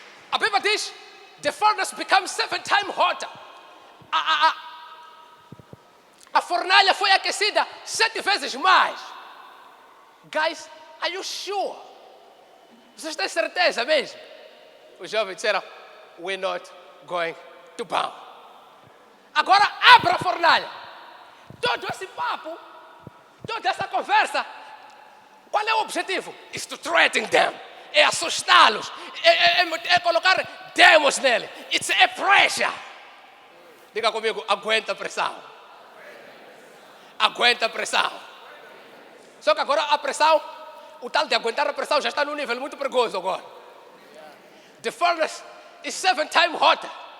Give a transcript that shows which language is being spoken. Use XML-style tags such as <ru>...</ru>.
<pt>A Bíblia diz,</pt> <en>the furnace becomes 7 times hotter.</en> <pt>A fornalha foi aquecida 7 vezes mais.</pt> <en>Guys, are you sure?</en> <pt>Vocês têm certeza mesmo? Os jovens disseram,</pt> <en>we're not going to bow.</en> <pt>Agora abra a fornalha. Todo esse papo, toda essa conversa, qual é o objetivo?</pt> <en>Is to threaten them.</en> <pt>É assustá-los. É colocar demos nele.</pt> <en>It's a pressure.</en> <pt>Diga comigo, aguenta a pressão. Aguenta a pressão. Só que agora a pressão, o tal de aguentar a pressão já está num nível muito perigoso agora.</pt> <en>The furnace is 7 times hotter.</en>